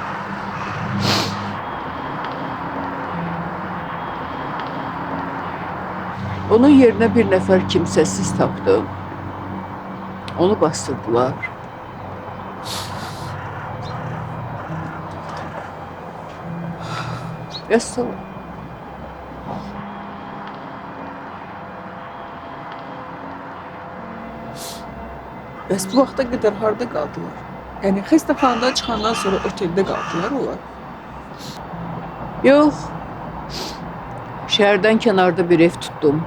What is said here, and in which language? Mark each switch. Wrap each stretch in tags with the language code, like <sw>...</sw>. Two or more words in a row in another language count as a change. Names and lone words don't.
<tr>Onun yerine bir nefer kimsesiz tapdım. Onu bastırdılar. Vesselam.</tr> <az>Bəs bu vaxta qədər harda qaldılar? Yəni xəstəxanadan çıxandan sonra oteldə qaldılar onlar.</az> <tr>Yok. Şehirden kenarda bir ev tuttum.</tr>